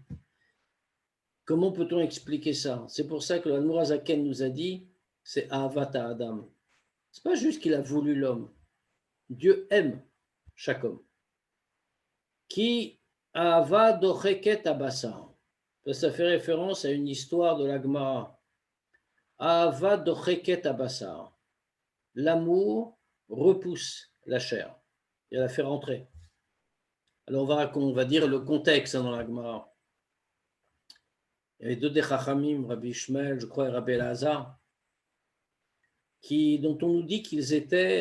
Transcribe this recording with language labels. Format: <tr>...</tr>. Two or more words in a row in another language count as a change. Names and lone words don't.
<fr>Comment peut-on expliquer ça? C'est pour ça que l'Admor HaZaken nous a dit, c'est</fr> <he>אהבת אדם.</he> <fr>Ce n'est pas juste qu'il a voulu l'homme. Dieu aime chaque homme.</fr> <he>כי אהבה דוחקת הבשר.</he> <fr>Ça fait référence à une histoire de la Gemara.</fr> <he>אהבה דוחקת הבשר.</he> <fr>L'amour repousse la chair. Il la fait rentrer. Alors on va dire le contexte dans la Gemara. Il y avait 2 des Chachamim, Rabbi Ishmael, je crois, et Rabbi Elazar, dont on nous dit qu'ils étaient.</fr>